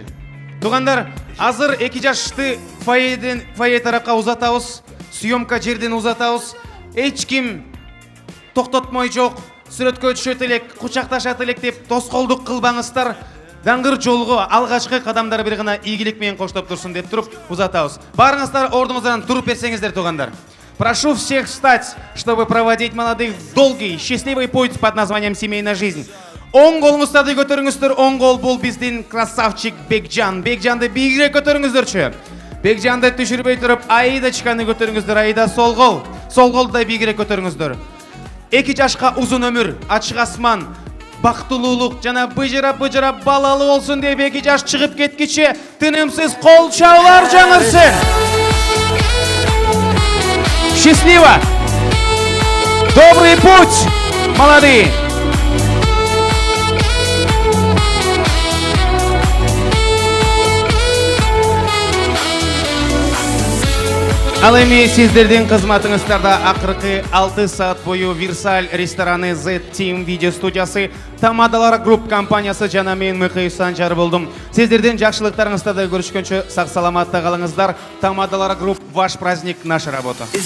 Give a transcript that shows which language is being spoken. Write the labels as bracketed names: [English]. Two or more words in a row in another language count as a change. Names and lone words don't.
[Kyrgyz] Тугандар, азыр эки жашты фойе тарапка узатабыз, съемка жерден узатабыз. Эч ким токтотмой жок, сүрөткө түшөт элек, кучакташат элек деп тоскоолдук кылбаңыздар. Даңгыр жолго алгачкы кадамдар бир гана ийгилик менен коштоп турсун деп туруп узатабыз. Барыңыздар ордуңуздан туруп берсеңиздер, тугандар. [Russian] Прошу всех встать, чтобы проводить молодых в долгий, счастливый путь под названием «Семейная жизнь». [Kyrgyz] Оң колуңуздарды көтөрүңүздөр, оң кол бул биздин красавчик Бекжан. Бекжанды бийигирээк көтөрүңүздөрчү. Бекжанды түшүрбөй туруп, Аидачканы көтөрүңүздөр. Аида сол кол. Сол колду да бийигирээк көтөрүңүздөр. Эки жашка узун өмүр, ачык асман, бактылуулук жана быжыра балалы болсун деп эки жаш чыгып кеткиче тынымсыз кол чаалар жаңырсын. [Russian] Счастливо! Добрый путь, молодые! [Kyrgyz] Ал эми сиздердин кызматыңыздарда акыркы 6 саат бою Версаль рестораны Z Team видео студиясы, Тамадалар Групп компаниясы жана мен Мыкый Санжар болдум. Сиздердин жакшылыктарыңызда көрүшкөнчө сак саламатта калыңыздар. [Russian] Тамадалар Групп, ваш праздник, наша работа.